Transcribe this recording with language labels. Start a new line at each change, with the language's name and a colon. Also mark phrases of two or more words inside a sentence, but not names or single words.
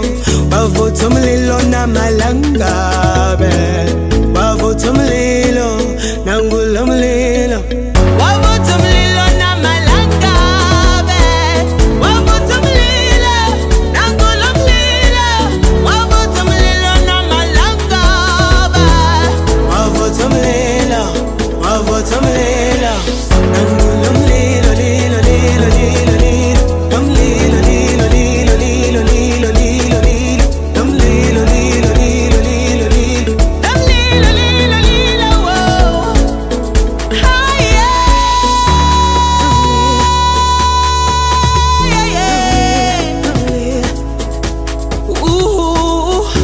Zulu: wavutha umlilo namalangabe wavutha umlilo nangulo mlilo wavutha umlilo namalangabe wavutha umlilo nangulo mlilo wavutha umlilo namalangabe wavutha umlilo wavutha umlilo nangulo mlilo lilo lilo lilo lilo namlilo lilo lilo lilo lilo lilo lilo namlilo lilo lilo lilo lilo namlilo lilo lilo
English: whoa higher ooh